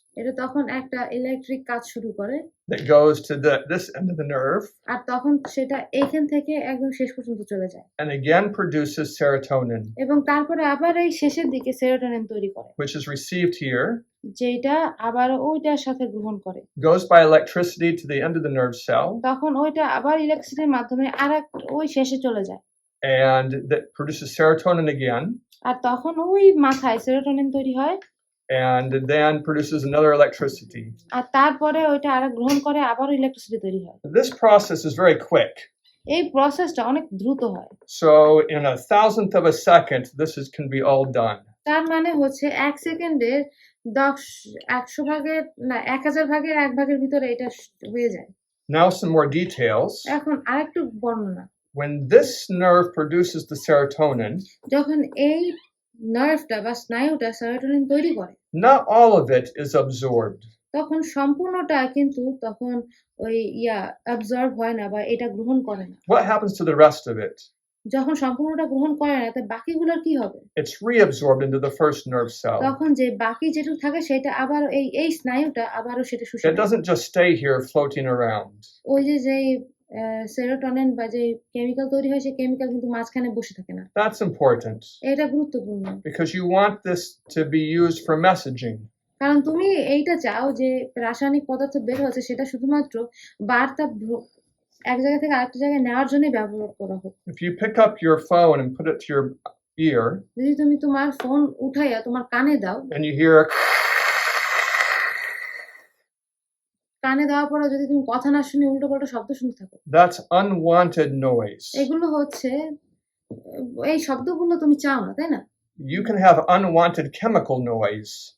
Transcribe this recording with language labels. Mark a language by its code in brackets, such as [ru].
[bn] এটা তখন একটা ইলেকট্রিক কাজ শুরু করে, [en] that goes to this end of the nerve [bn] আর তখন সেটা এইখান থেকে একদম শেষ পর্যন্ত চলে যায়, [en] and again produces serotonin, [bn] এবং তারপরে আবার এই শেষের দিকে সেরোটোনিন তৈরি করে, [en] which is received here, [bn] যেটা আবার ওইটার সাথে গ্রহণ করে, [en] goes by electricity to the end of the nerve cell, [bn] তখন ওইটা আবার ইলেকট্রিসিটির মাধ্যমে ওই শেষে চলে যায়, [en] and that produces serotonin again, [bn] আর তখন ওই মাথায় সেরোটোনিন তৈরি হয়, [en] and then produces another electricity. [bn] আর তারপরে ওইটা গ্রহণ করে আবার ইলেকট্রিসিটি তৈরি হয়। [en] This process is very quick. [bn] এই প্রসেসটা অনেক দ্রুত হয়। [en] So in a thousandth of a second, can be all done. [bn] তার মানে হচ্ছে 1 সেকেন্ডের 100 ভাগের না 1000 ভাগের 1 ভাগের ভিতরে এটা হয়ে যায়। [en] Now some more details. [bn] এখন আরেকটু বর্ণনা। [en] When this nerve produces the serotonin, [bn] যখন এই নার্ভটা বা স্নায়ুটা সেরোটোনিন তৈরি করে, [en] not all of it is absorbed. [bn] তখন সম্পূর্ণটা কিন্তু তখন ওই অ্যাবজর্ব হয় না বা এটা গ্রহণ করে না। [en] What happens to the rest of it? [bn] যখন সম্পূর্ণটা গ্রহণ করে না, তাই বাকিগুলোর কি হবে? [en] It's reabsorbed into the first nerve cell. [bn] তখন যে বাকি যেটুকু থাকে সেটা আবার এই স্নায়ুটা আবারও সেটা শুষে [en] It [bn] নেয়। [en] doesn't just stay here floating around. [bn] ওই যে সেরোটোনিন বা যে কেমিক্যাল তৈরি হয়, সেই কেমিক্যাল কিন্তু মাঝখানে বসে থাকে না। [en] That's important [bn] এটা গুরুত্বপূর্ণ, [en] because you want this to be used for messaging. [bn] কারণ তুমি এইটা চাও যে রাসায়নিক পদার্থ বের হচ্ছে সেটা শুধুমাত্র বার্তা এক জায়গা থেকে আরেকটা জায়গায় নেওয়ার জন্য ব্যবহার করা হোক। [en] If you pick up your phone and put it to your ear, [bn] যদি তুমি তোমার ফোন উঠাইয়া তোমার কানে দাও, [en] and you hear [bn] কানে দেওয়ার পরে যদি তুমি কথা না শুনে উল্টো পাল্টা শব্দ শুনতে থাকো, [en] that's unwanted noise. [bn] এগুলো হচ্ছে এই শব্দগুলো তুমি চাও না, তাই না? [en] You can have unwanted chemical noise.